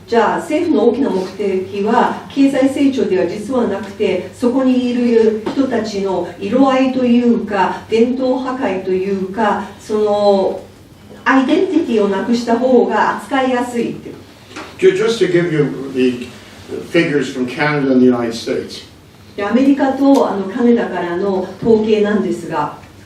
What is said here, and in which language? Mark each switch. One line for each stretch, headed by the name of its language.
Japanese: じゃあ政府の大きな目的は経済成長では実はなくて、そこにいる人たちの色合いというか伝統破壊というか、そのアイデンティティをなくした方が扱いやすいっていう。
English: Just to give you the figures from Canada and the United States.
Japanese: でアメリカとカナダからの統計なんですが、